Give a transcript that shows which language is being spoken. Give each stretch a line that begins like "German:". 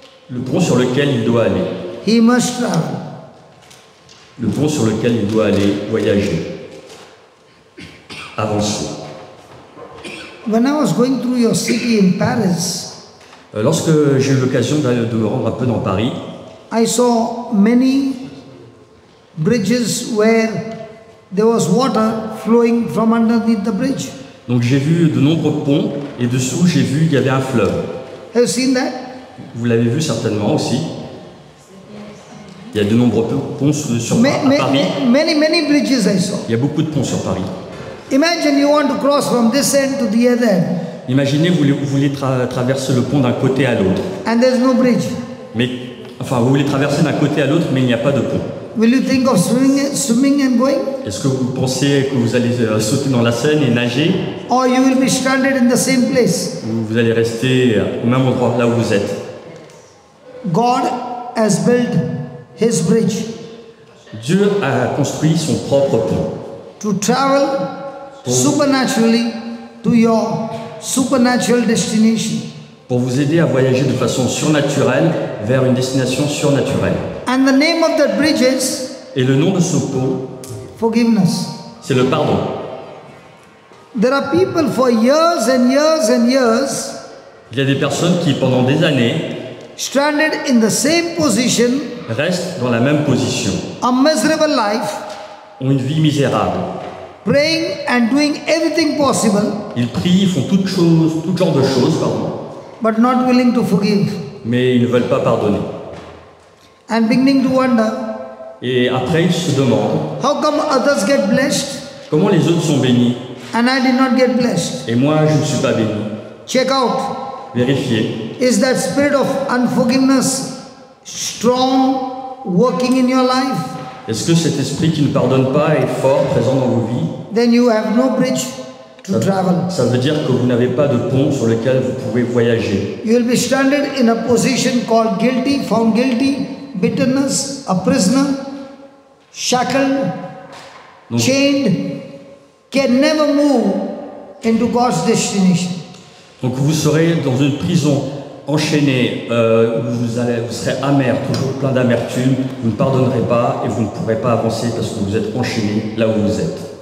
French: Le pont sur lequel il doit aller.
English: he must travel.
French: Le pont sur lequel il doit aller voyager. avancer.
English: When I was going through your city in Paris,
French: Lorsque j'ai eu l'occasion de me rendre un peu dans Paris,
English: I saw many bridges where there was water flowing from underneath the bridge.
French: donc j'ai vu de nombreux ponts et dessous j'ai vu qu'il y avait un fleuve.
English: Have you seen that?
French: Vous l'avez vu certainement aussi. Il y a de nombreux ponts à Paris.
English: Many bridges I saw.
French: Il y a beaucoup de ponts sur Paris.
English: Imagine you want to cross from this end to the other end,
French: Imaginez, vous voulez traverser le pont d'un côté à l'autre.
English: and there's no bridge.
French: Vous voulez traverser d'un côté à l'autre, mais il n'y a pas de pont.
English: Will you think of swimming and going?
French: Est-ce que vous pensez que vous allez sauter dans la Seine et nager,
English: Or you will be stranded in the same place?
French: ou vous allez rester au même endroit là où vous êtes?
English: God has built His bridge
French: Dieu a construit son propre pont
English: to travel supernaturally to your supernatural destination.
French: pour vous aider à voyager de façon surnaturelle vers une destination surnaturelle.
English: And the name of that bridge is
French: Et le nom de ce pont,
English: forgiveness.
French: c'est le pardon.
English: There are people for years and years and years
French: Il y a des personnes qui, pendant des années,
English: stranded in the same position,
French: restent dans la même position,
English: a miserable life,
French: ont une vie misérable.
English: praying and doing everything possible,
French: Ils prient, font tout genre de choses,
English: but not willing to forgive,
French: mais ils ne veulent pas pardonner.
English: and beginning to wonder,
French: Et après, ils se demandent
English: how come others get blessed
French: comment les autres sont bénis
English: and I did not get blessed?
French: et moi, je ne suis pas béni.
English: Check out,
French: Vérifiez.
English: is that spirit of unforgiveness strong working in your life?
French: Est-ce que cet esprit qui ne pardonne pas est fort, présent dans vos vies?
English: Then you have no bridge to travel.
French: Ça veut dire que vous n'avez pas de pont sur lequel vous pouvez voyager.
English: You will be stranded in a position called guilty, found guilty, bitterness, a prisoner, shackled,
French: Donc,
English: chained, can never move into God's destination.
French: donc vous serez dans une prison enchaîné, où vous serez amer, toujours plein d'amertume, vous ne pardonnerez pas et vous ne pourrez pas avancer parce que vous êtes enchaîné là où vous êtes.